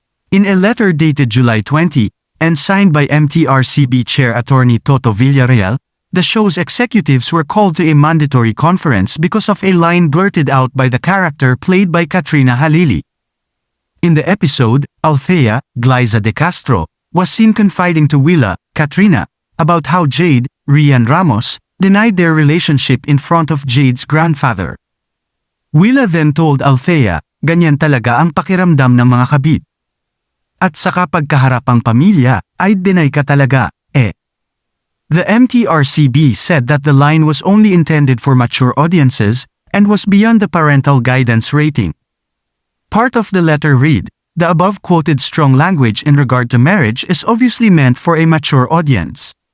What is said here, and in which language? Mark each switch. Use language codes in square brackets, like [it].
[en] In a letter dated July 20, and signed by Mtrcb Chair Attorney Toto Villarreal, the show's executives were called to a mandatory conference because of a line blurted out by the character played by Katrina Halili. In the episode, Althea, Glyza de Castro, was seen confiding to Willa, Katrina, about how Jade, Rian Ramos, denied their relationship in front of Jade's grandfather. Willa then told Althea, [tl] ganyan talaga ang pakiramdam ng mga kabit. At saka pagkaharap ang pamilya, ay deny ka talaga, eh. [en] The Mtrcb said that the line was only intended for mature audiences, and was beyond the parental guidance rating. Part of the letter read, the above quoted strong language in regard to marriage is obviously meant for a mature audience.